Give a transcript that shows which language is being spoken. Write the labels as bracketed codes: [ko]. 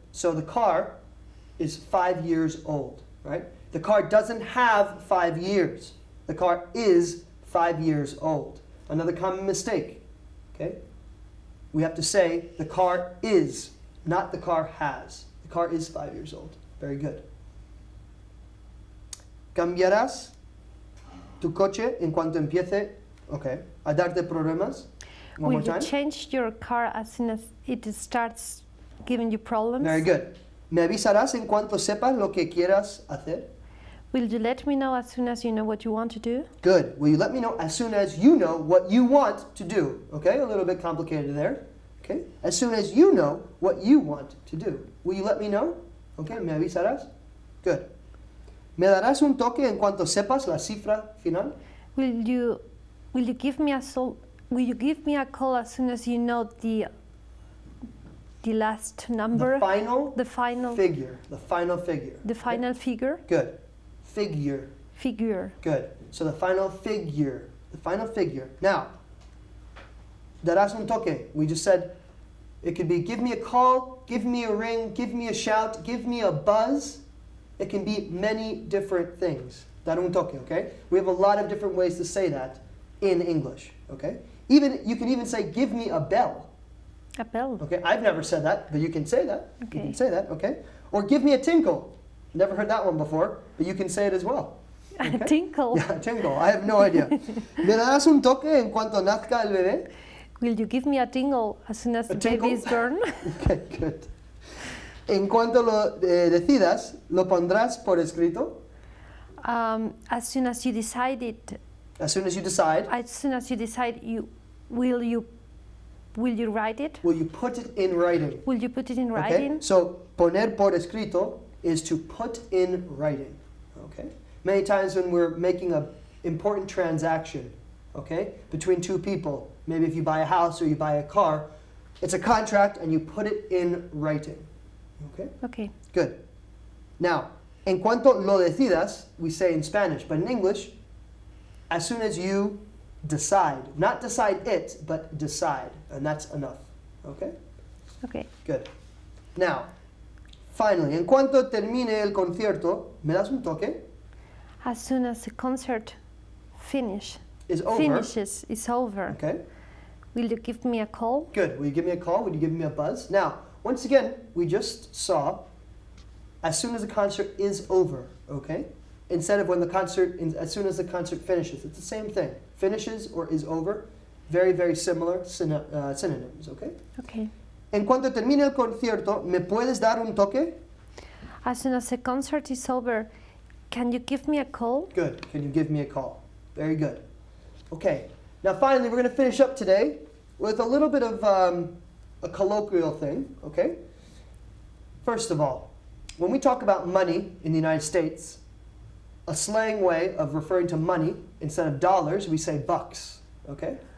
[en] So the car is 5 years old, right? The car doesn't have 5 years. The car is 5 years old. Another common mistake, okay? We have to say the car is, not the car has. The car is 5 years old. Very good. [es] ¿Cambiarás tu coche en cuanto empiece, okay, a darte problemas? [en] One Will more you time. change your car as soon as it starts giving you problems? Very good. [es] ¿Me avisarás en cuanto sepas lo que quieras hacer? [en] Will you let me know as soon as you know what you want to do? Good. Will you let me know as soon as you know what you want to do? Okay, a little bit complicated there. Okay, as soon as you know what you want to do. Will you let me know? [es] Okay, ¿me avisarás? [en] Good. [es] ¿Me darás un toque en cuanto sepas la cifra final? [en] Will you give me a call as soon as you know the last number? The final final figure. The final figure. The final figure? Good. Figure. Figure. Good. So the final figure. The final figure. Now, [es] darás un toque. [en] We just said it could be give me a call, give me a ring, give me a shout, give me a buzz. It can be many different things. [es] Dar un toque, [en] okay? We have a lot of different ways to say that in English, okay? You can even say give me a bell. A bell. Okay? I've never said that, but you can say that. You Okay. can say that, okay? Or give me a tinkle. Never heard that one before, but you can say it as well. A tinkle. Yeah, tinkle. I have no idea. [es] ¿Me darás un toque en cuanto nazca el bebé? [en] Will you give me a tingle as soon as the tingle? baby is born? Okay, good. [es] En cuanto lo decidas, ¿lo pondrás por escrito? [en] As soon as you decide it, As soon as you decide, will you write it? will you put it in writing? Will you put it in Okay? writing? So, [es] poner por escrito [en] is to put in writing. Okay? Many times when we're making an important transaction, okay, between two people, maybe if you buy a house or you buy a car, it's a contract and you put it in writing. Okay? Okay. Good. Now, [es] en cuanto lo decidas, [en] we say in Spanish, but in English, as soon as you decide. Not decide it, but decide. And that's enough. Okay? Okay. Good. Now, finally, [es] en cuanto termine el concierto, ¿me das un toque? [en] As soon as the concert Is over. finishes, is over, Okay. will you give me a call? Good. Will you give me a call? Will you give me a buzz? Now, once again, we just saw as soon as the concert is over, okay? Instead of as soon as the concert finishes. It's the same thing. Finishes or is over. Very, very similar synonyms, okay? Okay. [es] En cuanto termine el concierto, ¿me puedes dar un toque? [en] As soon as the concert is over, can you give me a call? Good. Can you give me a call? Very good. Okay. Now, finally, we're going to finish up today with a little bit of a colloquial thing, okay? First of all, when we talk about money in the United States, a slang way of referring to money, instead of dollars, we say bucks, okay?